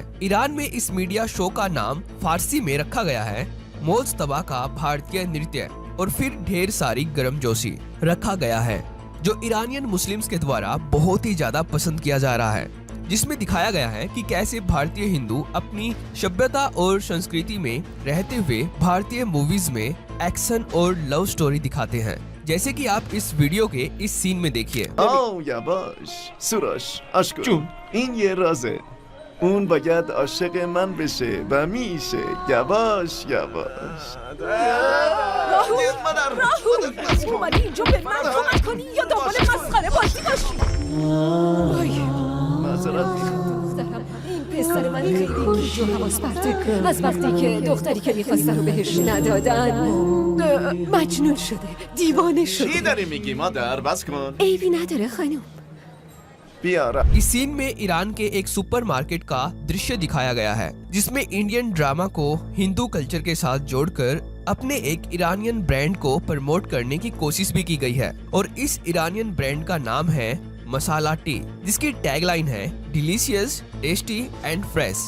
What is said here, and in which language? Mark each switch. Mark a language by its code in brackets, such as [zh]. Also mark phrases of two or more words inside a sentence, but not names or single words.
[hi] ईरान में इस मीडिया शो का नाम फारसी में रखा गया है मोजतबा का भारतीय नृत्य, और फिर ढेर सारी गर्मजोशी रखा गया है, जो [en] Iranian Muslims [hi] के द्वारा बहुत ही ज्यादा पसंद किया जा रहा है, जिसमें दिखाया गया है कि कैसे भारतीय हिंदू अपनी सभ्यता और संस्कृति में रहते हुए भारतीय मूवीज में एक्शन और [en] love story [hi] दिखाते हैं, जैसे कि आप इस वीडियो के इस सीन में देखिए। [fa] آو یواش سوراش اشکو جون این یه رازه. اون باید عاشق من بشه و میشه. یواش یواش. راهول اومدی اینجا به من کمک کنی یا دنبال مسخره بازی باشی؟ معذرت میخوام. این پسر من خیلی گیج و حواس پرته. از وقتی که دختری که میخواسته رو بهش ندادن مجنون شده، دیوانه شده. چی داری میگی مادر؟ بس کن. عیبی نداره خانم. بیارا. [hi] इस सीन में ईरान के एक सुपरमार्केट का दृश्य दिखाया गया है, जिसमें [en] Indian drama [hi] को [en] Hindu culture [hi] के साथ जोड़कर अपने एक [en] Iranian brand [hi] को प्रमोट करने की कोशिश भी की गई है। और इस [en] Iranian brand [hi] का नाम है मसाला टी, जिसकी टैगलाइन है [en] delicious, tasty and fresh.